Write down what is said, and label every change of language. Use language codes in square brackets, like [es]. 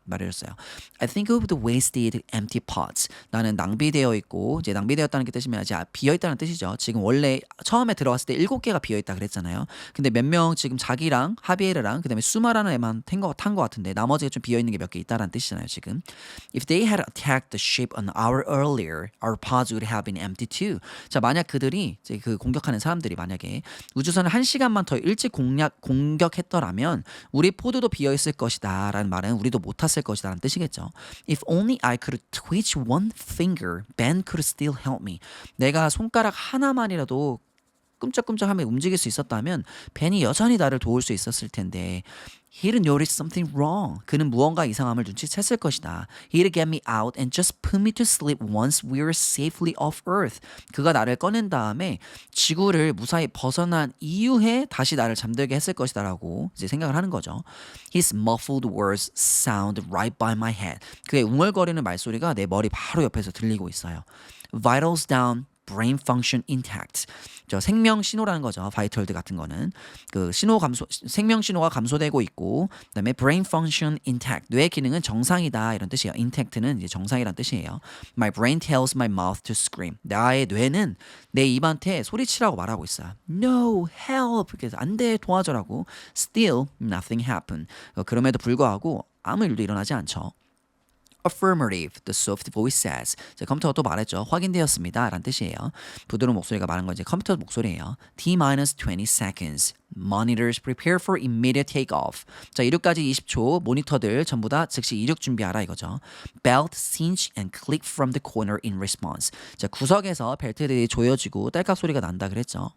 [ko] 말해줬어요. [en] I think of the wasted empty pots. [ko] 나는 낭비되어 있고 이제 낭비되었다는 게 뜻이면 이제 비어있다는 뜻이죠. 지금 원래 처음에 들어갔을 때 7개가 비어있다 그랬잖아요. 근데 몇 명 지금 자기랑 하비에르랑 그다음에 수마라는 애만 탄 것 같은데 나머지가 좀 비어있는 게 몇 개 있다라는 뜻이잖아요 지금. [en] If they had attacked the ship an hour earlier, our pods would have been empty too. [ko] 자, 만약 그들이 이제 그 공격하는 사람들이 만약에 우주선을 1시간만 더 일찍 공격했더라면 우리 포드도 비어있을 것이다 라는 말은 우리도 못 탔을 것이다 라는 뜻이겠죠. [en] If only I could twitch one finger, Ben could still help me. [ko] 내가 손가락 하나만이라도 끔적끔적하며 움직일 수 있었다면 벤이 여전히 나를 도울 수 있었을 텐데 [en] He'd notice something wrong. [ko] 그는 무언가 이상함을 눈치챘을 것이다. [en] He'd get me out and just put me to sleep once we were safely off Earth. [ko] 그가 나를 꺼낸 다음에 지구를 무사히 벗어난 이후에 다시 나를 잠들게 했을 것이다 라고 이제 생각을 하는 거죠. [en] His muffled words sound right by my head. [ko] 그의 웅얼거리는 말소리가 내 머리 바로 옆에서 들리고 있어요. [en] Vitals down. brain function intact. [ko] 저 생명 신호라는 거죠. 바이털드 같은 거는 그 신호 감소, 생명 신호가 감소되고 있고, 그다음에 [en] brain function intact. [ko] 뇌 기능은 정상이다 이런 뜻이에요. intact는 이제 정상이란 뜻이에요. [en] My brain tells my mouth to scream. [ko] 나의 뇌는 내 입한테 소리치라고 말하고 있어요. [en] No, help. [ko] 그래서 안 돼, 도와줘라고. [en] Still, nothing happened. [ko] 그럼에도 불구하고 아무 일도 일어나지 않죠. [en] Affirmative, the soft voice says. [ko] 자, 컴퓨터가 또 말했죠. 확인되었습니다. 라는 뜻이에요. 부드러운 목소리가 말한 건 이제 컴퓨터 목소리예요. [en] T-20 seconds. Monitors prepare for immediate takeoff. [ko] 자, 이륙까지 20초. 모니터들 전부 다 즉시 이륙 준비하라 이거죠. [en] Belt cinch and click from the corner in response. [ko] 자, 구석에서 벨트들이 조여지고 딸깍 소리가 난다 그랬죠.